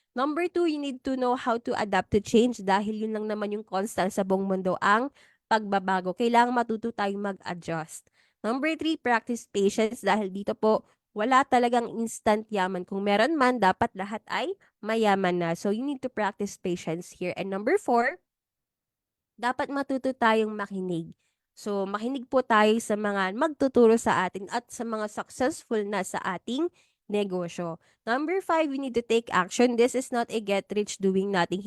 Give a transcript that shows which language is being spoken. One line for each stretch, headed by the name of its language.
English: Number 2, you need to know how to adapt to change
Filipino: dahil yun lang naman yung constant sa buong mundo ang pagbabago. Kailangan matuto tayong mag-adjust. Number 3,
English: practice patience
Filipino: dahil dito po wala talagang instant yaman. Kung meron man, dapat lahat ay mayaman na.
English: So, you need to practice patience here.
Filipino: And number 4, dapat matuto tayong makinig. So, makinig po tayo sa mga magtuturo sa atin at sa mga successful na sa ating negosyo.
English: Number 5, we need to take action. This is not a get rich doing nothing.